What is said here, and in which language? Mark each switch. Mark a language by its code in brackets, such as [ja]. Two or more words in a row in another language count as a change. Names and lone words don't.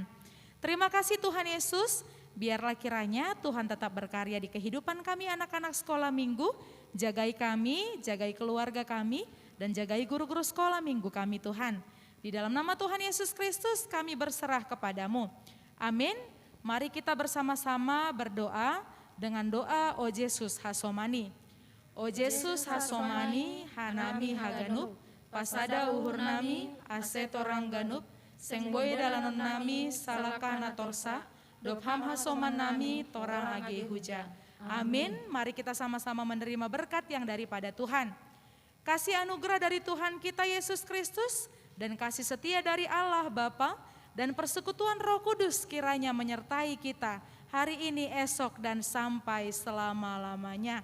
[id] Terima kasih Tuhan Yesus, biarlah kiranya Tuhan tetap berkarya di kehidupan kami anak-anak sekolah minggu. Jagai kami, jagai keluarga kami, dan jagai guru-guru sekolah minggu kami Tuhan. Di dalam nama Tuhan Yesus Kristus kami berserah kepadamu. Amin. Mari kita bersama-sama berdoa dengan doa O Yesus Hasomani. [bts] O Yesus Hasomani, hanami haganup, pasada uhur nami, ase torang ganup, sengboy dalanon nami, salakana torsa, dopham hasoman nami, torang age huja. [id] Amin. Mari kita sama-sama menerima berkat yang daripada Tuhan. Kasih anugerah dari Tuhan kita Yesus Kristus dan kasih setia dari Allah Bapa dan persekutuan Roh Kudus kiranya menyertai kita hari ini, esok, dan sampai selama-lamanya.